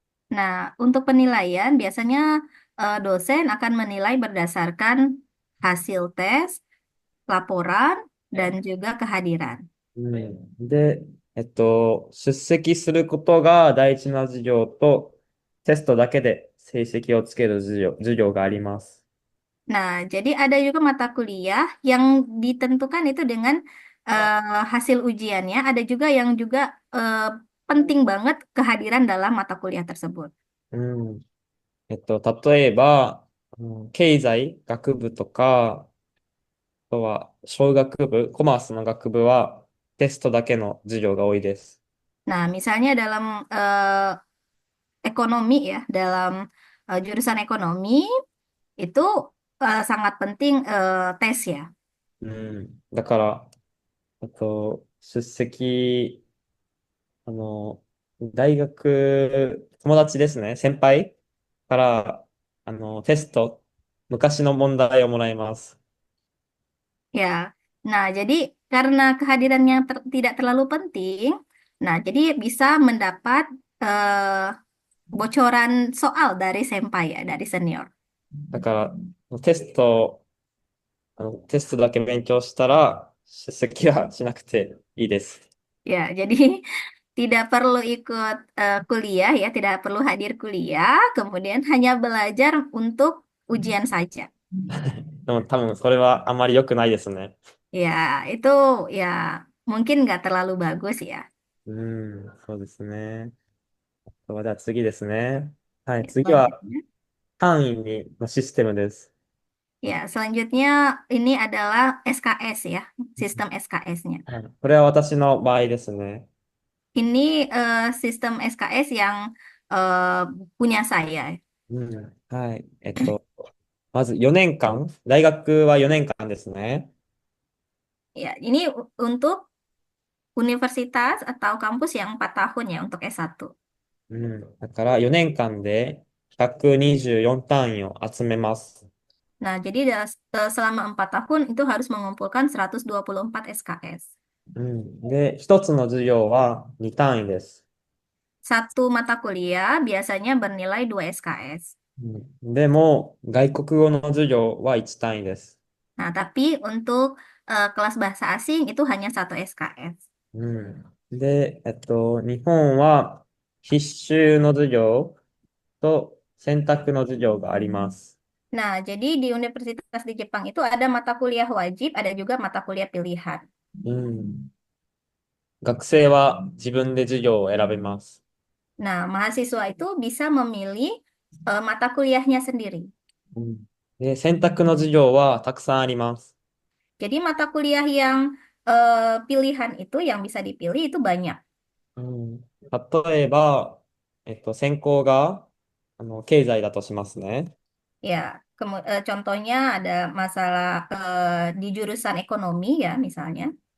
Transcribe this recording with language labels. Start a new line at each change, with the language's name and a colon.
Indonesian: Nah, untuk penilaian biasanya dosen akan menilai berdasarkan hasil tes, laporan, dan juga kehadiran.
Japanese: うん。で、出席することが大事な授業と、テストだけで成績をつける授業があります。
Indonesian: Nah, jadi ada juga mata kuliah yang ditentukan itu dengan hasil ujiannya. Ada juga yang juga penting banget kehadiran dalam mata kuliah tersebut.
Japanese: うん。例えば、経済学部とか、あとは商学部、コマースの学部はテストだけの授業が多いです。
Indonesian: Nah, misalnya dalam ekonomi ya, dalam jurusan ekonomi itu sangat penting tes ya.
Japanese: うん。だから、出席、あの、大学、友達ですね、先輩から、テスト、昔の問題をもらいます。
Indonesian: Ya, nah jadi karena kehadirannya tidak terlalu penting, nah jadi bisa mendapat bocoran soal dari senpai ya, dari senior.
Japanese: だから、テストだけ勉強したら、出席はしなくていいです。
Indonesian: Ya, jadi tidak perlu ikut kuliah ya, tidak perlu hadir kuliah, kemudian hanya belajar untuk ujian saja.
Japanese: でも多分それはあまり良くないですね。
Indonesian: Ya, itu ya mungkin nggak terlalu bagus ya.
Japanese: うん、そうですね。そうじゃあ次ですね。はい、
Indonesian: Ya,
Japanese: 次は
Indonesian: selanjutnya.
Japanese: 単位のシステムです。
Indonesian: Ya, selanjutnya ini adalah SKS ya, sistem SKS-nya.
Japanese: はい、これは私の場合ですね。
Indonesian: Ini sistem SKS yang eh, punya saya.
Japanese: うん、はい。まず4年間、大学は4年間ですね。
Indonesian: Ya, ini untuk universitas atau kampus yang 4 tahun ya untuk S1.
Japanese: うん。だから4年間で124単位を集めます。
Indonesian: Nah, jadi selama 4 tahun itu harus mengumpulkan 124 SKS.
Japanese: うん。で、1つの授業は2単位です。
Indonesian: Satu mata kuliah biasanya bernilai 2 SKS.
Japanese: でも、外国語の授業は1単位です。
Indonesian: Nah, tapi untuk kelas bahasa asing itu hanya 1 SKS.
Japanese: で、日本は必修の授業と選択の授業があります。
Indonesian: Nah, jadi di universitas di Jepang itu ada mata kuliah wajib, ada juga mata kuliah pilihan.
Japanese: うん。学生は自分で授業を選べます。
Indonesian: Nah, mahasiswa itu bisa memilih mata kuliahnya sendiri.
Japanese: で、選択の授業はたくさんあります。
Indonesian: Jadi mata kuliah yang pilihan itu yang bisa dipilih itu banyak.
Japanese: 例えば、専攻が経済だとしますね。
Indonesian: Ya, contohnya ada masalah di jurusan ekonomi ya misalnya.